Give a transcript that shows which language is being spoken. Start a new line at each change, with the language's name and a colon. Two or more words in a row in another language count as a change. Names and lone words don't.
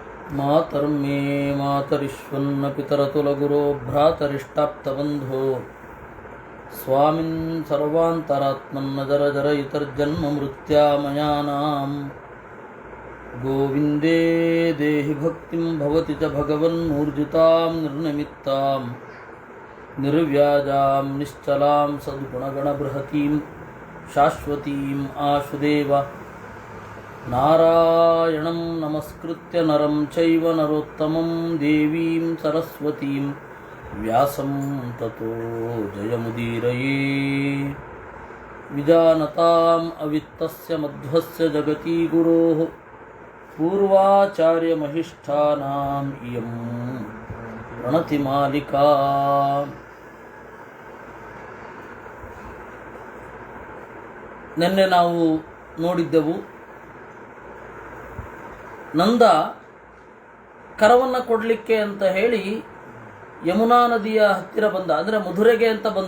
Sanskrit: ಮಾತರ್ಮೇ ಮಾತರಿಶ್ವನ್ನ ಪಿತರತುಲಗುರೋ ಭ್ರಾತರಿಷ್ಟಾಪ್ತಬಂಧೋ ಸ್ವಾಮಿನ್ ಸರ್ವಾಂತರಾತ್ಮನ್ನ ಜರ ಜರ ಇತರ್ಜನ್ಮ ಮೃತ್ಯಾಮಯಾನಾಂ ಗೋವಿಂದೇ ದೇಹಿ ಭಕ್ತಿಂ ಭವತಿ ಚ ಭಗವನ್ನೂರ್ಜಿತಾಂ ನಿರ್ನಿಮಿತ್ತಾಂ ನಿರ್ವ್ಯಾಜಾಂ ನಿಶ್ಚಲಾಂ ಸದ್ಗುಣಗಣಬೃಹತೀಂ ಶಾಶ್ವತೀಂ ಆಶುದೇವ ನಾರಾಯಣಂ ನಮಸ್ಕೃತ್ಯ ನರಂ ಚೈವ ನರೋತ್ತಮಂ ದೇವೀಂ ಸರಸ್ವತೀಂ ವ್ಯಾಸಂ ತತೋ ಜಯಮುದೀರಯೇ ವಿಜಾನತಾಂ ಅವಿತ್ತಸ್ಯ ಮಧ್ವಸ್ಯ ಜಗತಿ ಗುರೋಃ ಪೂರ್ವಾಚಾರ್ಯಮಹಿಷ್ಠಾನಾಂ ಇಯಂ ಪ್ರಣತಿಮಾಲಿಕಾ.
Kannada: ನಿನ್ನೆ ನಾವು ನೋಡಿದ್ದೆವು, ನಂದ ಕರವನ್ನು ಕೊಡಲಿಕ್ಕೆ ಅಂತ ಹೇಳಿ ಯಮುನಾ ನದಿಯ ಹತ್ತಿರ ಬಂದ, ಅಂದರೆ ಮಧುರೆಗೆ ಅಂತ ಬಂದ.